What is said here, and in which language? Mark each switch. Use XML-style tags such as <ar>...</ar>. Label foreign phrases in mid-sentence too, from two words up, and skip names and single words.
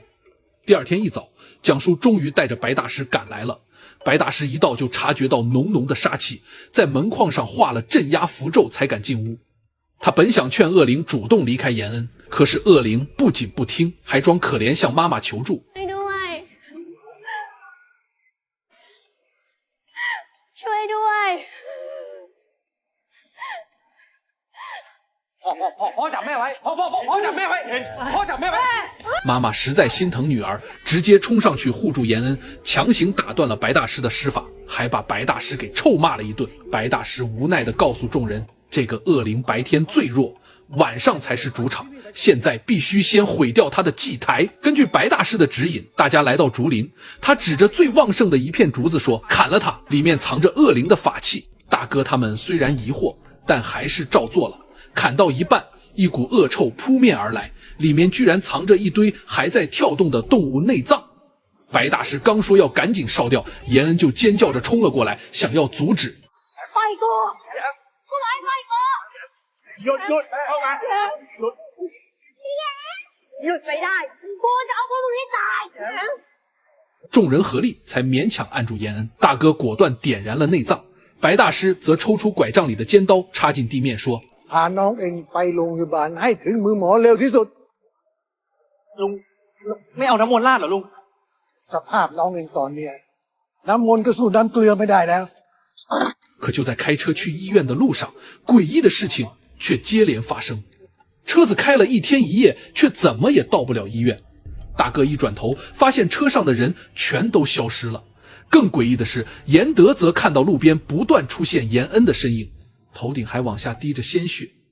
<zh>第二天一早，蒋叔终于带着白大师赶来了。白大师一到就察觉到浓浓的杀气，在门框上画了镇压符咒才敢进屋。他本想劝恶灵主动离开严恩，可是恶灵不仅不听，还装可怜向妈妈求助。</zh> <th>ช่วยด้วย พ่อจับแม่ไว้พ่อจับแม่ไว้พ่อจับแม่ไว้</th> <zh>妈妈实在心疼女儿，直接冲上去护住严恩，强行打断了白大师的施法，还把白大师给臭骂了一顿。白大师无奈地告诉众人，这个恶灵白天最弱，晚上才是主场，现在必须先毁掉他的祭台。根据白大师的指引，大家来到竹林，他指着最旺盛的一片竹子说：“砍了它，里面藏着恶灵的法器。” 大哥他们虽然疑惑，但还是照做了。砍到一半，一股恶臭扑面而来，里面居然藏着一堆还在跳动的动物内脏。白大师刚说要赶紧烧掉，严恩就尖叫着冲了过来，想要阻止。</zh> <th>ปล่อยกูกูบอกให้ปล่อยกู หยุดเข้ามา หยุดไม่ได้กูจะเอาพวกมึงให้ตาย</th> <zh>众人合力才勉强按住严恩。大哥果断点燃了内脏，白大师则抽出拐杖里的尖刀插进地面说：“</zh> <th>พาน้องเองไปโรงพยาบาลให้ถึงมือหมอเร็วที่สุดลุงไม่เอาน้ำมนต์ราดเหรอลุง สภาพน้องเองตอนเนี้ยน้ำมนต์ก็สู้น้ำเกลือไม่ได้แล้ว</th> <zh>可就在开车去医院的路上，诡异的事情却接连发生。车子开了一天一夜，却怎么也到不了医院。大哥一转头，发现车上的人全都消失了。更诡异的是，严德则看到路边不断出现严恩的身影，头顶还往下滴着鲜血。</zh>